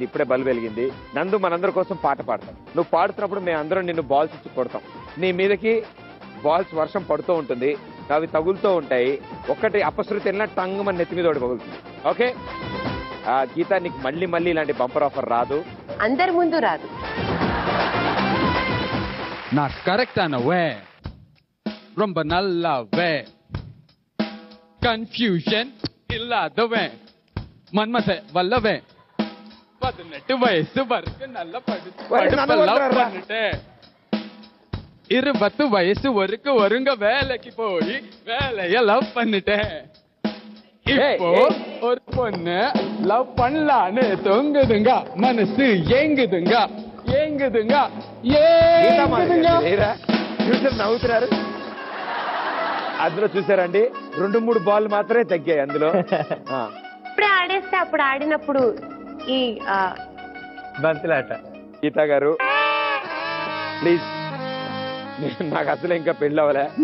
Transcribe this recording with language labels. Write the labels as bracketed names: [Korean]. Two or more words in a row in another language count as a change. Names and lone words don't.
[Telugu] ఇప్పుడే బల్బు వెలిగింది. నందు మనందరి కోసం పాట పాడతాం. నువ్వు పాడుతున్నప్పుడు మేము అందరం నిన్ను బాల్స్ ఇచ్చి కొడతాం. నీ మీదకి బాల్స్ వర్షం పడుతూ ఉంటుంది, అవి తగులుతూ ఉంటాయి. ఒక్కటి అపశృతి వెళ్ళినా టంగ్ మన నెత్తి మీద ఒకటి పగులుతుంది. ఓకే గీత, నీకు మళ్ళీ మళ్ళీ ఇలాంటి [English] bumper offer [Telugu] రాదు. అందరి ముందు రాదు. [Tamil] நான் கரெக்டானவே, ரொம்ப நல்லாவே, கன்ஃபியூஷன் இல்லாதவன், மன்மத வல்லவன், 18 வயசு வரைக்கும் நல்லா பண்ணிட்டேன். 20 வயசு வரைக்கும் ஒருங்க வேலைக்கு போய் வேலைய லவ் பண்ணிட்டேன். இப்போ ஒரு பொண்ணு லவ் பண்ணலான்னு தொங்குதுங்க, மனசு ஏங்குதுங்க ஏங்குதுங்க ఏங்குదుగా. [Telugu] చూసారు నవ్వుతున్నారు. అందులో చూసారండి 2-3 బాల్ మాత్రమే తగ్గాయి అందులో. ఇప్పుడే ఆడేస్తే అప్పుడు ఆడినప్పుడు ఈ బంతులాట. గీతా గారు ప్లీజ్, నాకు అసలు ఇంకా పెళ్ళి అవ్వలే.